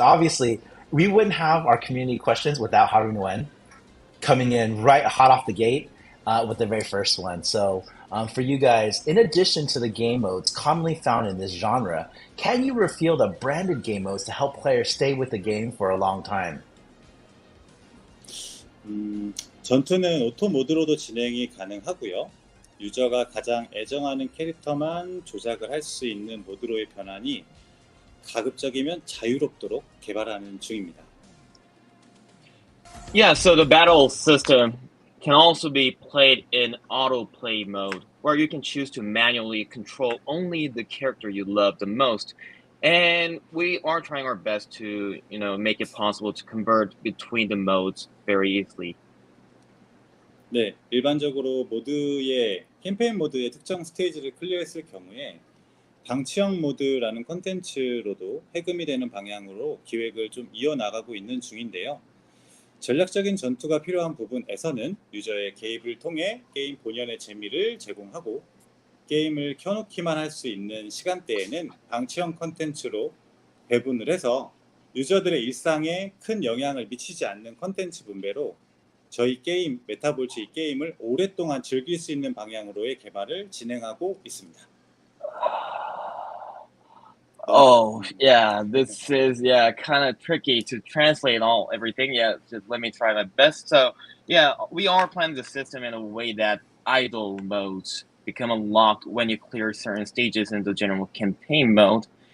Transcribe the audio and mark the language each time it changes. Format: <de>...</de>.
<en>Obviously, we wouldn't have our community questions without Haru Nguyen coming in right hot off the gate. with the very first one. So for you guys, in addition to the game modes commonly found in this genre, can you reveal the branded game modes to help players stay with the game for a long time?</en> <ko>전투는 오토 모드로도 진행이 가능하고요. 유저가 가장 애정하는 캐릭터만 조작을 할 수 있는 모드로의 변환이 가급적이면 자유롭도록 개발하는 중입니다.</ko> <en>Yeah, so the battle system can also be played in autoplay mode, where you can choose to manually control only the character you love the most. And we are trying our best to, make it possible to convert between the modes very easily.</en> <ko>네, 일반적으로 캠페인 모드의 특정 스테이지를 클리어했을 경우에 방치형 모드라는 컨텐츠로도 해금이 되는 방향으로 기획을 좀 이어나가고 있는 중인데요. 전략적인 전투가 필요한 부분에서는 유저의 개입을 통해 게임 본연의 재미를 제공하고, 게임을 켜놓기만 할 수 있는 시간대에는 방치형 컨텐츠로 배분을 해서 유저들의 일상에 큰 영향을 미치지 않는 컨텐츠 분배로 저희 게임, 메타볼츠 이 게임을 오랫동안 즐길 수 있는 방향으로의 개발을 진행하고 있습니다.</ko> <en>Oh, yeah, this is, kind of tricky to translate everything. Yeah, just let me try my best. So, yeah, we are planning the system in a way that idle modes become unlocked when you clear certain stages in the general campaign mode.</en>